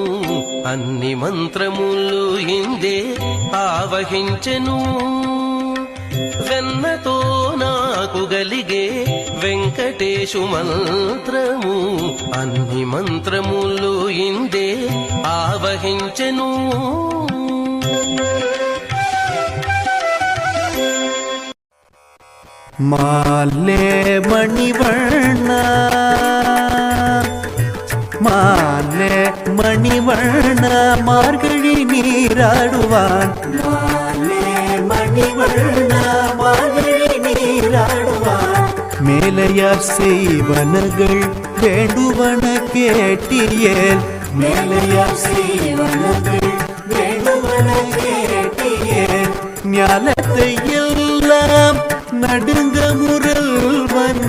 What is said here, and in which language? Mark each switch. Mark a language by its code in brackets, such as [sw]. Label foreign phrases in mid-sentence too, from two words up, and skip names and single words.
[te] అన్ని మంత్రములు ఇందే ఆవహించెను వెన్నతో నాకు గలిగే వెంకటేశు మంత్రము. అన్ని మంత్రములు ఇందే ఆవహించెను. [ta] மாலே மணிவண்ணா மாலே மணிவண்ணா மார்கழி நீராடுவான். மாலே மணிவண்ணா மார்கழி நீராடுவான். மேலையார் செய்வனகள் வேண்டுவன கேட்டியேல். மேலையார் செய்வனகள் வேண்டுவன கேட்டியேல். ஞாலத்தை எல்லாம் நடுங்க முரல்வன.